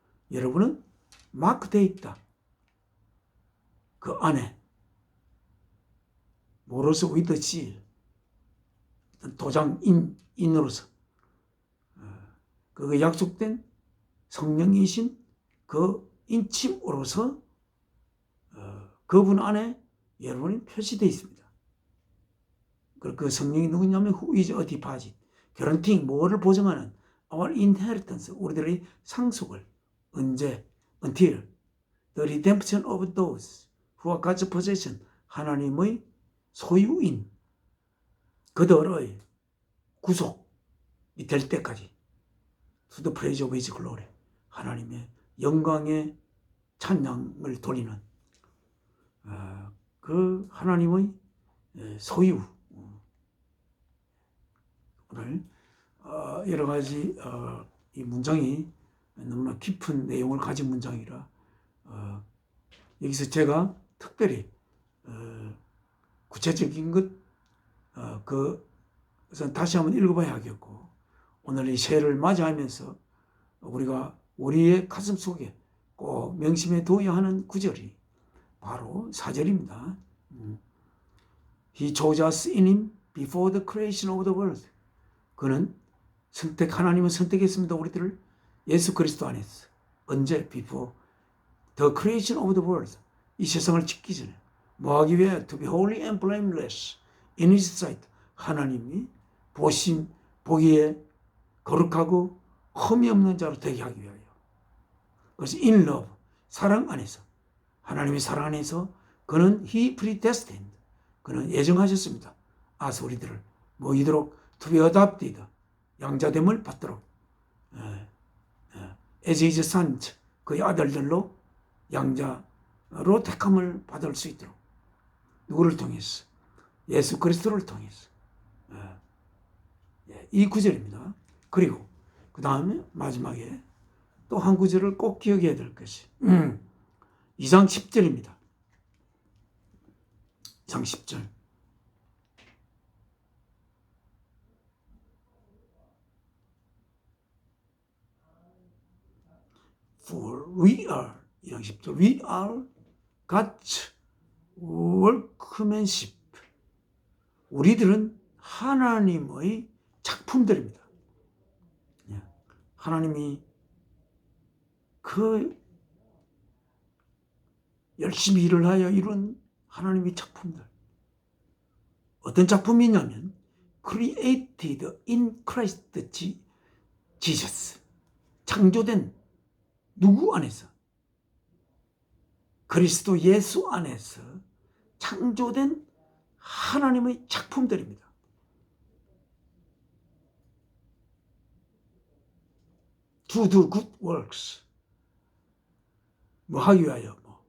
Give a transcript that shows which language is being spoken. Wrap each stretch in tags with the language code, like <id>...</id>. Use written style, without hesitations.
<ko>여러분은 마크되어 있다. 그 안에 뭐로서</ko> <en>with the seal,</en> <ko>도장인으로서 그 약속된 성령이신 그 인침으로서 그분 안에 여러분이 표시되어 있습니다. 그 성령이 누구냐면</ko> <en>who is a deposit, guaranteeing,</en> <ko>뭐를 보증하는</ko> <en>our inheritance,</en> <ko>우리들의 상속을. 언제?</ko> <en>until the redemption of those who are God's possession,</en> <ko>하나님의 소유인 그들의 구속이 될 때까지.</ko> <en>to the praise of his glory,</en> <ko>하나님의 영광의 찬양을 돌리는 그 하나님의 소유. 오늘 여러 가지 이 문장이 너무나 깊은 내용을 가진 문장이라 여기서 제가 특별히 구체적인 그것은 다시 한번 읽어봐야 하겠고, 오늘 이 새해를 맞이하면서 우리가 우리의 가슴 속에 꼭 명심해 둬야 하는 구절이 바로 4절입니다.</ko> <en>He chose us in him before the creation of the world.</en> <ko>그는 하나님은 선택했습니다. 우리들을 예수 그리스도 안에서. 언제?</ko> <en>Before the creation of the world.</en> <ko>이 세상을 짓기 전에. 뭐 하기 위해?</ko> <en>To be holy and blameless in his sight.</en> <ko>하나님이 보기에 거룩하고 흠이 없는 자로 되게 하기 위하여. 그래서</ko> <en>in love,</en> <ko>사랑 안에서, 하나님의 사랑 안에서 그는</ko> <en>he predestined,</en> <ko>그는 예정하셨습니다. 아서 우리들을 이도록</ko> <en>to be adopted,</en> <ko>양자됨을 받도록,</ko> <en>as his sons,</en> <ko>그의 아들들로 양자로 택함을 받을 수 있도록. 누구를 통해서? 예수 그리스도를 통해서. 이 구절입니다. 그리고 그 다음에 마지막에 또 한 구절을 꼭 기억해야 될 것이 2장 10절입니다. 2장 10절.</ko> <en>For we are, 2장 10절, we are God's workmanship.</en> <ko>우리들은 하나님의 작품들입니다. 하나님이 그 열심히 일을 하여 이룬 하나님의 작품들. 어떤 작품이냐면</ko> <en>created in Christ Jesus.</en> <ko>창조된 누구 안에서? 그리스도 예수 안에서 창조된 하나님의 작품들입니다.</ko> <en>To do good works.</en> <ko>뭐 하기 위하여?</ko>